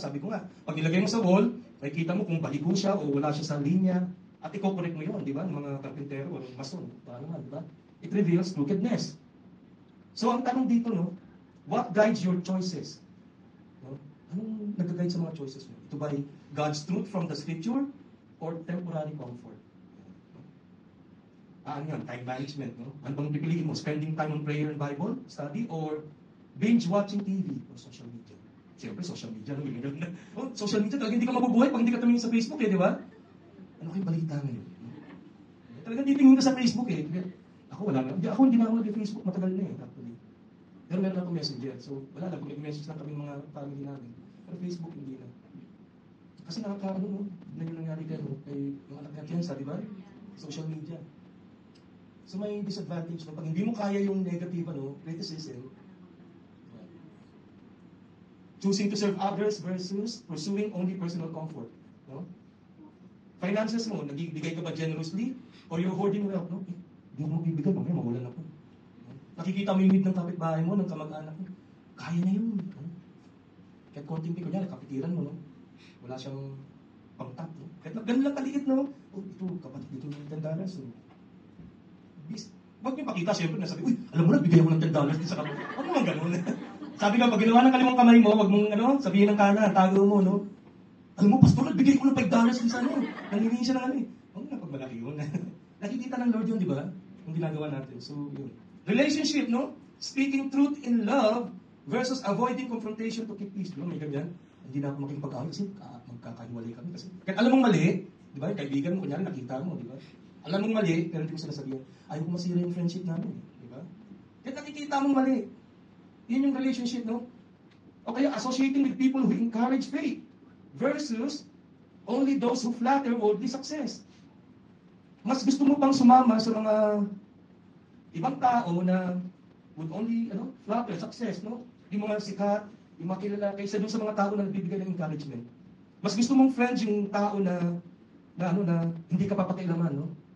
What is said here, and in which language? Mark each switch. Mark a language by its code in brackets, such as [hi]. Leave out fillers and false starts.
[tl] Sabi ko nga, pag nilagay mo sa wall, makikita mo kung baliko siya o wala siya sa linya, at i-correct mo yun, di ba? Ng mga karpintero o mason, paano nga, di ba? [en] It reveals crookedness. So, [tl] ang tanong dito, [en] no, what guides your choices? No? [tl] Anong nag-guide sa mga choices mo? Ito ba [en] God's truth from the scripture or temporary comfort? [tl] Ano yan? [en] Time management, no? [tl] Ano bang pipiliin mo? [en] Spending time on prayer and Bible study or binge-watching TV or social media? Siyempre, social media, no? [tl] Oh, social media, talagang hindi ka mabubuhay pag hindi ka tumingin sa Facebook, eh, di ba? Ano kayo balita ngayon? Talagang titingin ka sa Facebook, eh. Ako, wala na. Ako, hindi na ako nag-Facebook. Matagal na, eh, actually. Pero meron ako messenger. So, wala na. Kung nag-message lang kami mga family namin. Pero Facebook, hindi na. Kasi nakaka-ano, no? Na yung nangyari kayo, kay yung anak niya Kiansa, di ba? [en] Social media. So, may disadvantage, no? [tl] Pag hindi mo kaya yung negative, [en] ano, criticism, choosing to serve others versus pursuing only personal comfort. No? Finances mo, [tl] nagbibigay ka ba [en] generously? Or you're hoarding wealth? No? [tl] Eh, hindi mo bibigay, mamaya mawalan ako. No? Nakikita mo yung need ng kapitbahay mo, ng kamag-anak mo. Kaya na yun. No? Kahit konting piko niya, kapitiran mo, no? Wala siyang pang-tap. No? Kahit ganun lang kaliit, no? Oh, ito, kapatid, ito yung $10. So, wag niyo pakita, siyempre, nasabi, uy, alam mo na, bigay mo ng $10 din sa kapatid. Huwag mo ganun. Sabi ka, pag ginawa ng kalimang kamay mo, wag mong, ano, sabihin ng kanan, tago mo, no? Alam mo, pastor, nagbigay ko ng $5 din sa ano. Nangihingi siya ng ano eh. Huwag na, pag malaki yun. Nakikita ng Lord yun, di ba? Yung ginagawa natin. So, yun. Relationship, no? [en] Speaking truth in love versus avoiding confrontation to keep peace. Di ba? [tl] May ganyan. Hindi na ako makikipag-away kasi magkakahiwalay kami. Kasi, kahit alam mong mali, di ba? Kaibigan mo, kunyari, nakita mo, di ba? Alam mong mali, pero hindi mo sila sabihin, ayaw ko masira yung friendship namin. Di ba? Kahit nakikita mong mali. Yun yung relationship, no? [en] O kaya associating with people who encourage faith versus only those who flatter worldly success. [tl] Mas gusto mo pang sumama sa mga ibang tao na [en] would only flatter success, [tl] no? Yung mga sikat, yung mga kilala, kaysa dun sa mga tao na nagbibigay ng encouragement. Mas gusto mong friends yung tao na hindi ka papakailaman, no?